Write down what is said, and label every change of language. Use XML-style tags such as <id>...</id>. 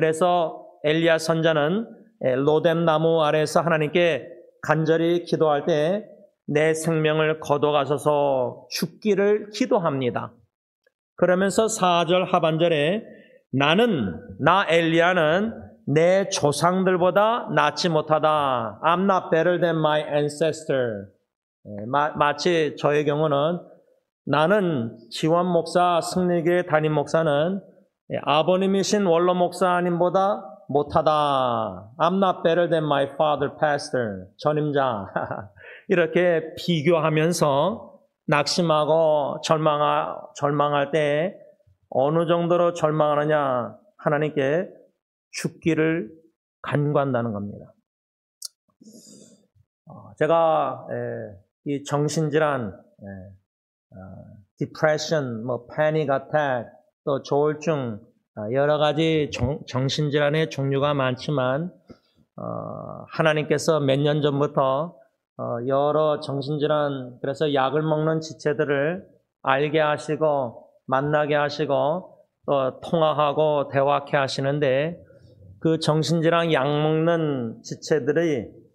<ko>그래서 엘리야 선자는 로뎀나무 아래에서 하나님께 간절히 기도할 때 내 생명을 거둬가셔서 죽기를 기도합니다. 그러면서 4절 하반절에 나 엘리야는 내 조상들보다 낫지 못하다.</ko> <en>I'm not better than my ancestor.</en> <ko>마치 저의 경우는 나는 지원 목사, 승리교회 담임 목사는 아버님이신 원로 목사님보다 못하다.</ko> <en>I'm not better than my father pastor.</en> <ko>전임자. 이렇게 비교하면서 낙심하고 절망할 때 어느 정도로 절망하느냐 하나님께 죽기를 간구한다는 겁니다. 제가 이 정신질환, depression, panic attack, 또 조울증 여러 가지 정신질환의 종류가 많지만 하나님께서 몇 년 전부터 여러 정신질환, 그래서 약을 먹는 지체들을 알게 하시고 만나게 하시고 또 통화하고 대화케 하시는데 그 정신질환 약 먹는 지체들이</ko>